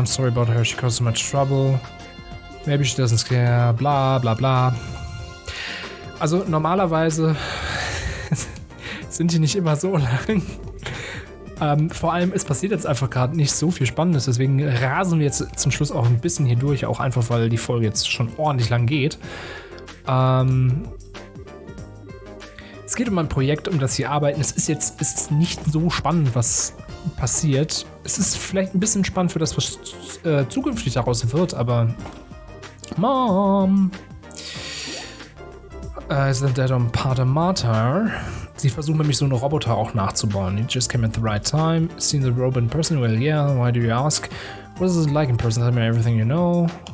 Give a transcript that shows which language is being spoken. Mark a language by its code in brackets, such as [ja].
[en] I'm sorry about her, she caused so much trouble. Maybe she doesn't care, bla bla bla. [de] Also normalerweise sind die nicht immer so lang. Vor allem, es passiert jetzt einfach gerade nicht so viel Spannendes, deswegen rasen wir jetzt zum Schluss auch ein bisschen hier durch, auch einfach, weil die Folge jetzt schon ordentlich lang geht. Es geht um ein Projekt, um das wir arbeiten. Es ist nicht so spannend, was passiert. Es ist vielleicht ein bisschen spannend für das, was zukünftig daraus wird, aber Mom! Isn't that on Patamata? Sie versuchen nämlich so eine Roboter auch nachzubauen. [en] You just came at the right time. Seen the robot in person? Well, yeah. Why do you ask? What is it like in person? Tell me everything you know.